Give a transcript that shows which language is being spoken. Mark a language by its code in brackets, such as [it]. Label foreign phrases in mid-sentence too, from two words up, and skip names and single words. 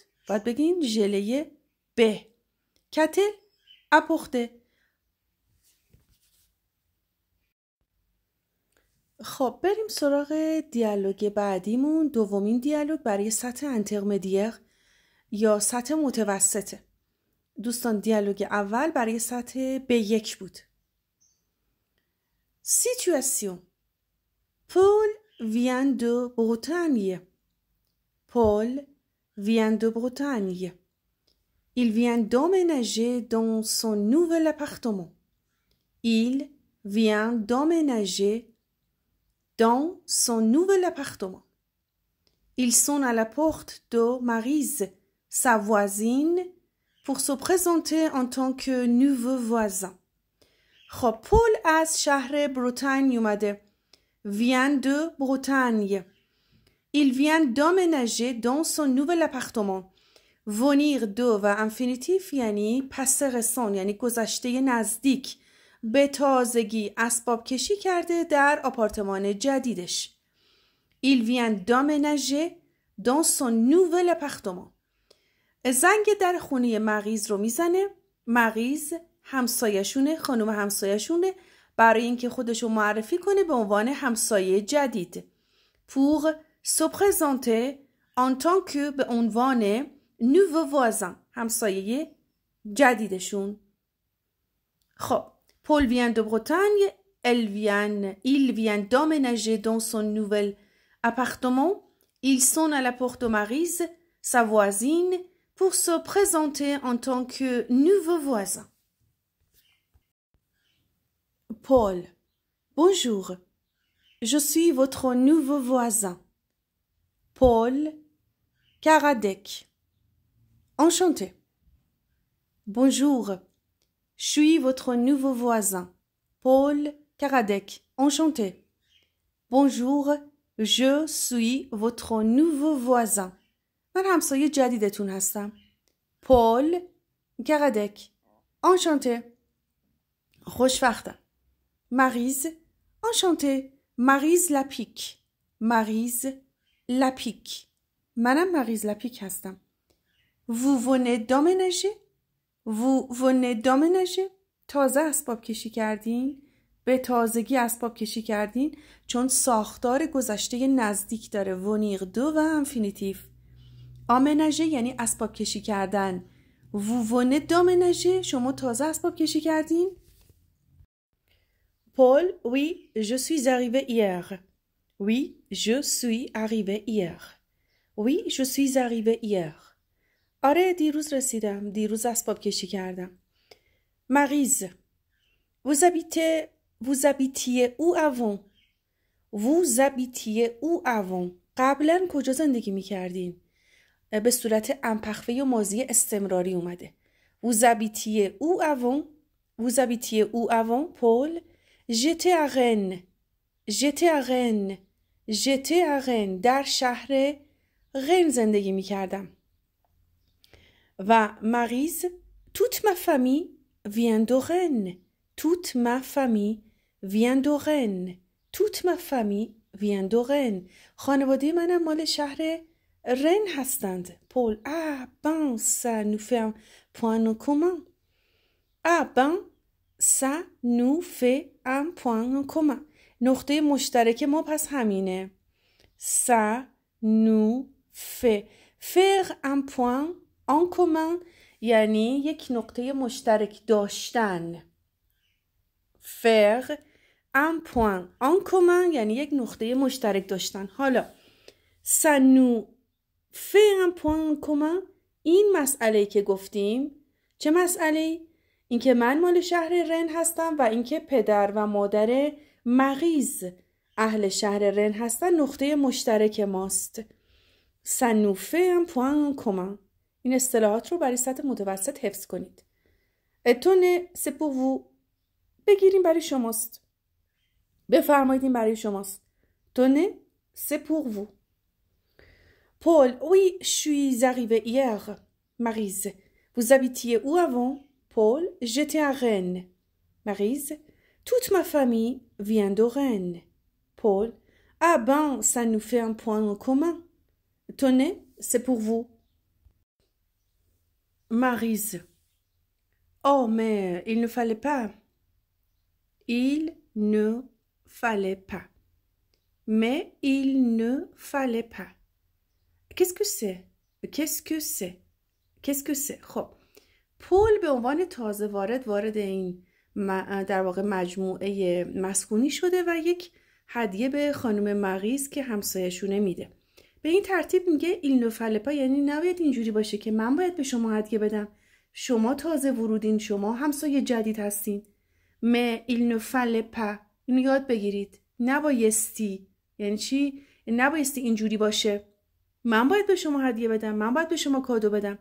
[fa] باید بگین ژله به. [fr] Qu'a-t-elle apporté؟ [fa] خب بریم سراغ دیالوگ بعدیمون. دومین دیالوگ برای سطح انترمدیر یا سطح متوسطه. دوستان دیالوگ اول برای سطح B1 بود. [fr] Situation. Paul vient de Bretagne. Paul vient de Bretagne. Il vient d'emménager dans son nouvel appartement. Il vient d'emménager dans son nouvel appartement. Il sonne à la porte de Maryse, sa voisine, pour se présenter en tant que nouveau voisin. [fa] خب پول از شهر بروتانیه اومده. [fr] Vient de Bretagne. Il vient d'emménager dans son nouvel appartement. Venir de [fa] و انفینیتیف یعنی پس رسان، یعنی گذشته نزدیک. به تازگی اسباب کشی کرده در آپارتمان جدیدش. [fr] Il vient d'emménager dans son nouvel appartement. [fa] زنگ در خونه مغیز رو میزنه. مغیز همسایشونه، خانم همسایشونه، برای اینکه خودشو معرفی کنه به عنوان همسایه جدید. [fr] Pour se présenter en tant que [fa] به عنوان [fr] nouveau voisin، [fa] همسایه جدیدشون. [fr] خب Paul vient de Bretagne, il vient d'emménager dans son nouvel appartement. Il sonne à la porte de Maryse, sa voisine, pour se présenter en tant que nouveau voisin. Paul, bonjour, je suis votre nouveau voisin. Paul Karadec, enchanté. Bonjour, je suis votre nouveau voisin. Paul Karadec, enchanté. Bonjour, je suis votre nouveau voisin. [fa] من همسایه جدیدتون هستم. [fr] Paul Karadec, enchanté. خوشوقتم. Maryse, enchanté. Maryse Lapic. Maryse Lapic. [fa] منم مریض لپیک هستم. [fr] Vous venez d'emménager? Vous venez d'emménager? [fa] تازه اسباب کشی کردین؟ به تازگی اسباب کشی کردین؟ چون ساختار گذشته نزدیک داره. [fr] venir de [fa] و انفینیتیف. آمنژه یعنی اسباب کشی کردن. [fr] Vous venez d'emménager؟ [fa] شما تازه اسباب کشی کردین؟ [fr] Paul, oui, je suis arrivé hier. Oui, je suis arrivé hier. Oui, je suis arrivé hier. [fa] آره دیروز رسیدم. دیروز اسباب کشی کردم. [fr] Maryse, vous habitiez où avant? Vous habitiez où avant? [fa] قبلا کجا زندگی میکردین؟ به صورت امپخفه و ماضی استمراری اومده. [fr] Vous habitiez où avant? Vous habitiez où avant, Paul? J'étais à Rennes. J'étais à Rennes. J'étais à Rennes. [fa] در شهر رن زندگی میکردم. [fr] و مریز toute ma famille vient de Rennes. Toute ma famille vient de Rennes. Toute ma famille vient de Rennes. [fa] خانواده منم مال شهر رن هستند. [fr] پول ben ça nous fait un point en commun. Ben ça nous fait un point en commun. [fa] نقطه مشترک ما پس همینه. [fr] Ça nous fait faire un point en commun [fa] یعنی یک نقطه مشترک داشتن. [fr] faire un point en commun [fa] یعنی یک نقطه مشترک داشتن. حالا [fr] ça nous fait un point en commun [fa] این مسئله که گفتیم چه مسئله؟ این که من مال شهر رن هستم و اینکه پدر و مادر مریز اهل شهر رن هستن نقطه مشترک ماست. [fr] ça nous fait un point en commun. [fa] این اصطلاحات رو برای سطح متوسط حفظ کنید. [fr] اتونه c'est pour vous. [fa] بگیریم برای شماست. بفرمایید این برای شماست. [fr] tenez c'est pour vous. Paul, oui, je suis arrivé hier. Maryse, vous habitiez où avant? Paul, j'étais à Rennes. Maryse, toute ma famille vient de Rennes. Paul, ben, ça nous fait un point en commun. Tenez, c'est pour vous. Maryse, oh, mais il ne fallait pas. Il ne fallait pas. Mais il ne fallait pas. Qu'est-ce que c'est? Qu'est-ce que c'est? Qu'est-ce que c'est? [fa] خب پول به عنوان تازه وارد این در واقع مجموعه مسکونی شده و یک هدیه به خانم مریز که همسایه‌شونه میده. به این ترتیب میگه [fr] il ne fallait pas [fa] یعنی نباید اینجوری باشه که من باید به شما هدیه بدم. شما تازه ورودین، شما همسایه جدید هستین. [fr] mais il ne fallait pas [fa] اینو یاد بگیرید. نبایستی یعنی چی؟ نبایستی اینجوری باشه. من باید به شما هدیه بدم، من باید به شما کادو بدم.